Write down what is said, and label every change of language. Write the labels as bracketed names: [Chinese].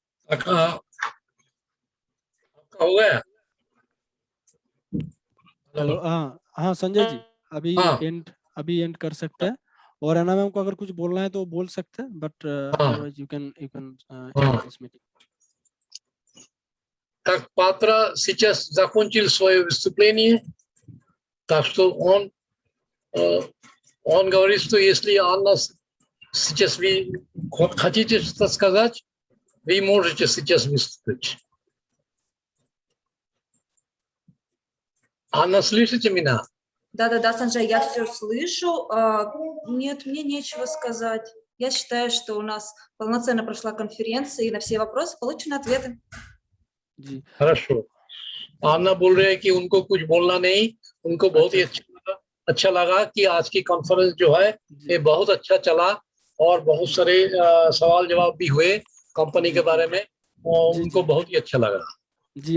[Hindi] आपका हो गया? हेलो, हाँ हाँ संजय जी, हाँ अभी एंड कर सकते हैं। और अन्ना मैम को अगर कुछ बोलना है तो बोल सकते हैं, बट हाँ [English] otherwise you can [Hindi] हाँ. [English] This meeting. [Russian] Tak Patra сейчас закончил свое выступление, так что он говорит, что если Анна сейчас вы хотите что-то сказать, вы можете сейчас выступить. Анна, слышите меня? Да, Санджай, я все слышу. Нет, мне нечего сказать. Я считаю, что у нас полноценно прошла конференция, и на все вопросы получены ответы. хорошо. [Hindi] अन्ना बोल रहे हैं कि उनको कुछ बोलना नहीं, उनको बहुत ही अच्छा लगा कि आज की कॉन्फ्रेंस जो है ये बहुत अच्छा चला और बहुत सारे सवाल जवाब भी हुए कंपनी के बारे में, और उनको बहुत ही अच्छा लगा जी।